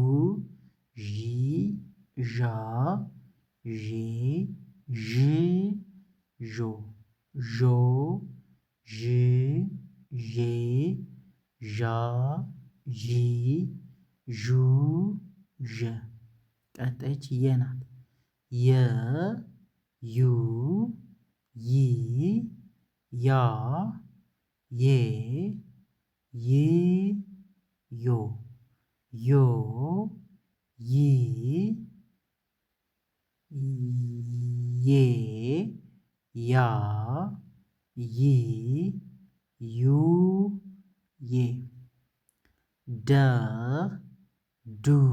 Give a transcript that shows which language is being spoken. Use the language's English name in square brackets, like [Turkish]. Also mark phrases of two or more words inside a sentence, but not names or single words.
[Amharic] ዢ ዣ ዤ ዥ ዦ ዦ ዥ ዤ ዣ ዢ ዡ ዠ ቀጣይች የ ናት። የ ዩ ይ ያ ዬ ይ ዮ ዮ ይ ዬ ያ ይ ዩ ዬ ደ ዱ